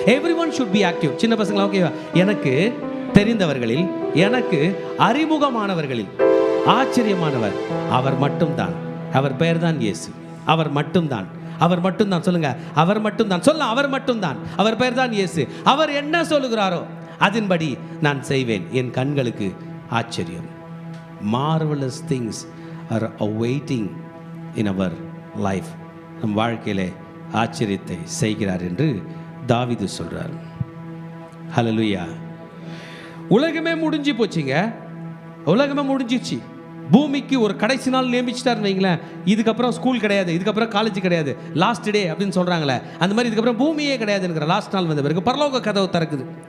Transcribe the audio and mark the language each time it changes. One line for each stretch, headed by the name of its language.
English: Every one should be active.
Tamil: சின்ன பசங்களா, ஓகேவா? எனக்கு தெரிந்தவர்களில், எனக்கு அறிமுகமானவர்களில் ஆச்சரியமானவர் அவர் மட்டும்தான். அவர் பெயர் தான் இயேசு. அவர் மட்டும்தான், அவர் மட்டும்தான். சொல்லுங்க, அவர் மட்டும்தான். சொல்ல, அவர் மட்டும்தான். அவர் பெயர் தான் இயேசு. அவர் என்ன சொல்லுகிறாரோ அதன்படி நான் செய்வேன். என் கண்களுக்கு ஆச்சரியம்.
English: Marvelous things are awaiting in our life.
Tamil: நம் வாழ்க்கையிலே ஆச்சரியத்தை செய்கிறார் என்று தாவீது சொல்றார். ஹல்லேலூயா. உலகமே முடிஞ்சு போச்சுங்க. உலகமே முடிஞ்சிச்சு. பூமிக்கு ஒரு கடைசி நாள் நியமிச்சிட்டாருன்னு வைங்களேன். இதுக்கப்புறம் ஸ்கூல் கிடையாது, இதுக்கப்புறம் காலேஜ் கிடையாது, லாஸ்ட் டே அப்படின்னு சொல்கிறாங்களே, அந்த மாதிரி இதுக்கப்புறம் பூமியே கிடையாதுங்கிற லாஸ்ட் நாள் வந்த பிறகு பரலோக கதவு திறக்குது.